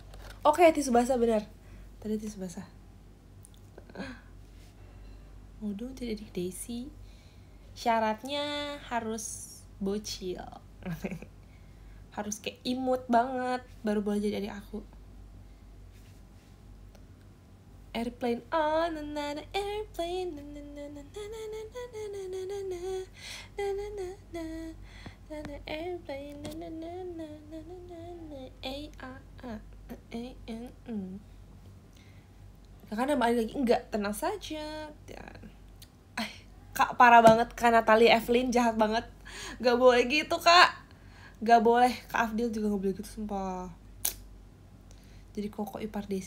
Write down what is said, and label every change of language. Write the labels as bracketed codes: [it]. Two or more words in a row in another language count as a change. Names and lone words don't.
[id] Oke, tisu basah benar. Tadi tisu basah. Mau dong jadi adik Daisy. Syaratnya harus bocil. Harus kayak imut banget baru boleh jadi adik aku. [en] Airplane on another airplane, na na na na na na na na na na na na na na na airplane, na na na na na na na A-A-A-A-N. [id] Kakak nambah lagi, enggak, tenang saja. Kak parah banget, Kak Natalie Evelyn jahat banget. Gak boleh gitu kak, gak boleh. Kak Afdil juga gak boleh gitu sumpah. Jadi koko ipar Desi.